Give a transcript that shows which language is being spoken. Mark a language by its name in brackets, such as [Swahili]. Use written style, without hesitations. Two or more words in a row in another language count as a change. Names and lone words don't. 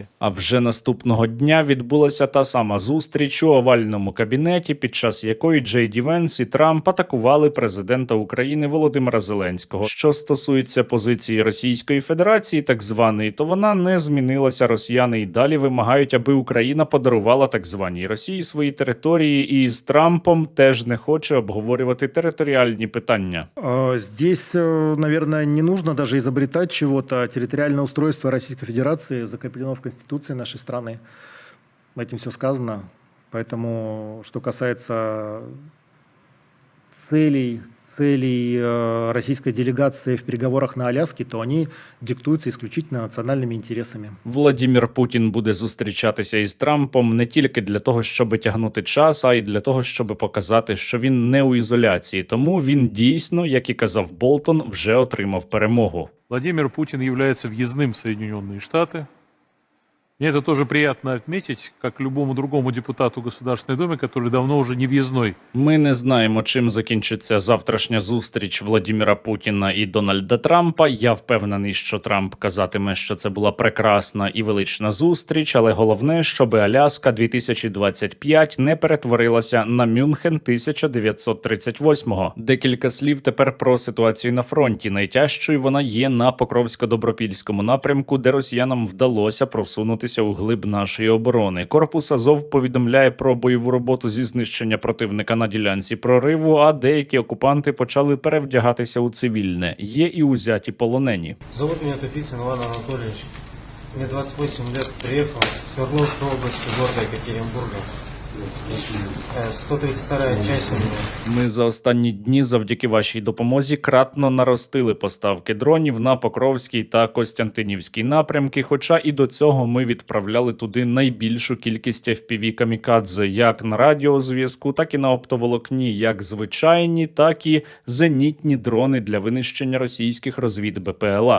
[Ukrainian] А вже наступного дня відбулася та сама зустріч у овальному кабінеті, під час якої Джей Ді Венс і Трамп атакували президента України Володимира Зеленського. Що стосується позиції Російської Федерації, так званої, то вона не змінилася. Росіяни і далі вимагають, аби Україна подарувала так званій Росії свої території, і з Трампом теж не хоче обговорювати територіальні питання. [Russian] Здесь, наверное, не нужно даже изобретать чего-то. Территориальное устройство Российской Федерации закреплено в Конституции нашей страны. Этим все сказано. Поэтому, что касается целей российской делегации в переговорах на Аляске, то они диктуются исключительно национальными интересами. [Ukrainian] Владімір Путін буде зустрічатися із Трампом не тільки для того, щоб тягнути час, а й для того, щоб показати, що він не у ізоляції. Тому він дійсно, як і казав Болтон, вже отримав перемогу. [Russian] Владимир Путин является въездным в Соединенные Штаты. Мне это тоже приятно отметить, как любому другому депутату Государственной Думы, который давно уже не въездной. [Ukrainian] Ми не знаємо, чим закінчиться завтрашня зустріч Владіміра Путіна і Дональда Трампа. Я впевнений, що Трамп казатиме, що це була прекрасна і велична зустріч, але головне, щоб Аляска 2025 не перетворилася на Мюнхен 1938-го. Декілька слів тепер про ситуацію на фронті. Найтяжчою вона є на Покровсько-Добропільському напрямку, де росіянам вдалося просунутися просунутися у глиб нашої оборони. Корпус Азов повідомляє про бойову роботу зі знищення противника на ділянці прориву, а деякі окупанти почали перевдягатися у цивільне. Є і узяті полонені. [Russian] Зовут меня Тупицын Иван Анатольевич. Мне 28 лет. Приехал с Свердловской области, города Екатеринбурга. 132-я часть у меня. [Ukrainian] Ми за останні дні завдяки вашій допомозі кратно наростили поставки дронів на Покровський та Костянтинівський напрямки, хоча і до цього ми відправляли туди найбільшу кількість FPV камікадзе як на радіозв'язку, так і на оптоволокні, як звичайні, так і зенітні дрони для винищення російських розвід БПЛА.